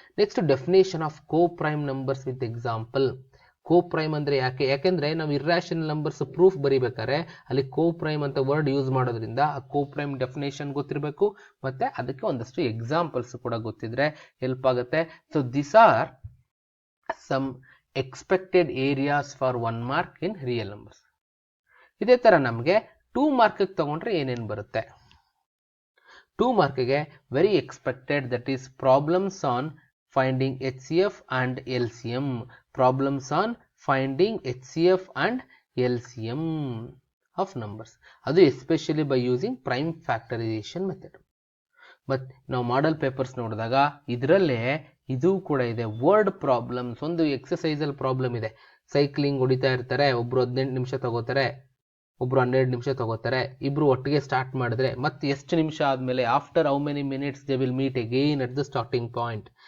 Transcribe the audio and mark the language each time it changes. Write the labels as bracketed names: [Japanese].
[Kannada] Next definition of co prime numbers with example. Co prime ಅಂದ್ರೆ ಯಾಕೆಂದ್ರೆ ನಾವು irrational numbers proof ಬರಿಬೇಕಾದ್ರೆ ಅಲ್ಲಿ ಕೋ prime ಅಂತ ವರ್ಡ್ ಯೂಸ್ ಮಾಡೋದ್ರಿಂದ ಆ ಕೋ ಪ್ರೈಮ್ ಡೆಫಿನೇಷನ್ ಗೊತ್ತಿರಬೇಕು, ಮತ್ತೆ ಅದಕ್ಕೆ ಒಂದಷ್ಟು ಎಕ್ಸಾಂಪಲ್ಸ್ ಕೂಡ ಗೊತ್ತಿದ್ರೆ ಹೆಲ್ಪ್ ಆಗುತ್ತೆ. [English] So this are some expected areas for 1 mark in real numbers. [Kannada] ಇದೇ ತರ ನಮಗೆ 2 ಮಾರ್ಕ್ ತಗೊಂಡ್ರೆ ಏನೇನು ಬರುತ್ತೆ. [English] 2 ಮಾರ್ಕ್ಗೆ very expected, that is problems on finding HCF and LCM. Problems on finding HCF and LCM. Of numbers, ಅದು especially by using prime factorisation method. [Kannada] ಮತ್ತು ನಾವು model papers ನೋಡಿದಾಗ ಇದರಲ್ಲೇ ಇದು ಕೂಡ ಇದೆ, ವರ್ಡ್ ಪ್ರಾಬ್ಲಮ್ಸ್. ಒಂದು ಎಕ್ಸಸೈಸಲ್ಲಿ ಪ್ರಾಬ್ಲಮ್ ಇದೆ, ಸೈಕ್ಲಿಂಗ್ ಹೊಡಿತಾ ಇರ್ತಾರೆ, ಒಬ್ರು 18 ನಿಮಿಷ ತಗೋತಾರೆ, ಒಬ್ರು 12 ನಿಮಿಷ ತಗೋತಾರೆ, ಇಬ್ರು ಒಟ್ಟಿಗೆ ಸ್ಟಾರ್ಟ್ ಮಾಡಿದ್ರೆ ಮತ್ತೆ ಎಷ್ಟು ನಿಮಿಷ ಆದಮೇಲೆ [English] After how many minutes they will meet again at the starting point.